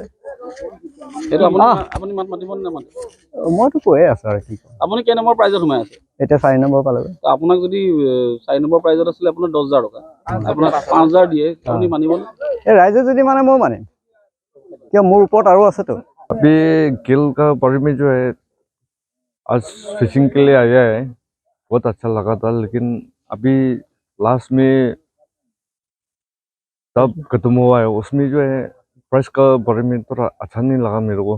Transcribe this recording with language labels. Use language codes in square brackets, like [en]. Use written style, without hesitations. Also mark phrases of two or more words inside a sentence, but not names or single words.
[as] সেইটো আপুনি মাত মাতিব নে নামাতিব মইতো কৈয়ে আছো আৰু কি কম আপুনি কেই নম্বৰ প্ৰাইজত সোমাই আছে এতিয়া 4 নম্বৰ পালেগৈ আপোনাক যদি 4 নম্বৰ প্ৰাইজত আছিলে আপোনাৰ 10,000 টকা আপোনাক 5,000 দিয়ে আপুনি মানিবনে এই ৰাইজে যদি মানে মই মানিম কিয় মোৰ ওপৰত আৰু আছেতো [hi] अभी गिल का परमिट जो है आज फिशिंग के लिए आया है, बहुत अच्छा लगा था, लेकिन अभी लास्ट में तब खत्म हुआ है, उसमें जो है प्राइस का बारे में थोड़ा अच्छा नहीं लगा मेरे को।